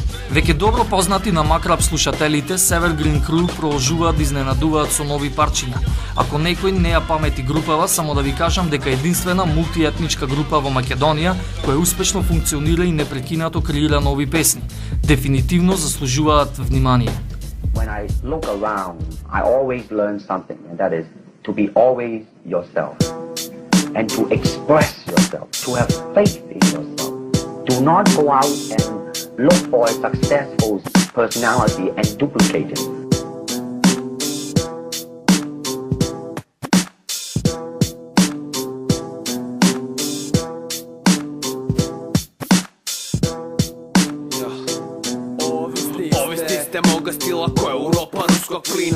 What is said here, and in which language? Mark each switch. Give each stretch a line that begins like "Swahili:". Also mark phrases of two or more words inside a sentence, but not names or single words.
Macedonian: Веќе добро познати на Макрап слушателите, Severgreen Crew продолжуваат да изненадуваат со нови парчиња. Ако некој не ја памети групава, само да ви кажам дека единствена мултиетничка група во Македонија која успешно функционира и непрекинато креира нови песни. Дефинитивно заслужуваат внимание.
English: When I look around, I always learn something, and that is to be always yourself and to express yourself, to have faith in yourself. Do not go out and look for a successful personality and duplicate it.
Croatian: Ovisni ste moga stila ko je Europa ruskog plina.